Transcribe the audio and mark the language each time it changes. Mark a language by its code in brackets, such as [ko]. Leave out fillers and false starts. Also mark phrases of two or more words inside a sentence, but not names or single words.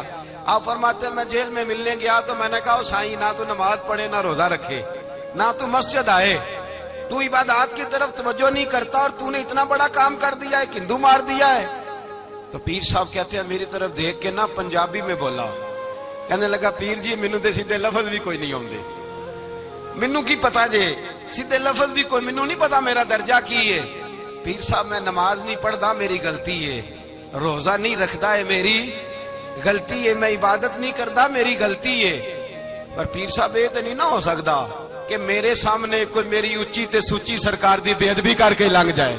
[ur] آپ فرماتے ہیں میں جیل میں ملنے گیا تو میں نے کہا سائیں نہ تو نماز پڑھے، نہ روزہ رکھے، نہ تو مسجد آئے، تو عبادات کی طرف توجہ نہیں کرتا اور تو نے اتنا بڑا کام کر دیا ہے، ہندو مار دیا ہے. تو پیر صاحب کہتے ہیں میری طرف دیکھ کے نا پنجابی میں بولا، کہنے لگا [pa] پیر جی مینوں تے سیدھے لفظ بھی کوئی نہیں آندے، مینوں کی پتا جے سیدھے لفظ بھی کوئی، مینوں نہیں پتا میرا درجہ کی ہے. پیر صاحب میں نماز نہیں پڑھدا میری غلطی ہے، روزہ نہیں رکھدا ہے میری غلطی ہے، میں عبادت نہیں کردا میری غلطی ہے. پر پیر صاحب یہ تو نہیں نہ ہو سکدا کہ میرے سامنے کوئی میری اچھی تے سچی سرکار دی بے ادبی کر کے لنگ جائے.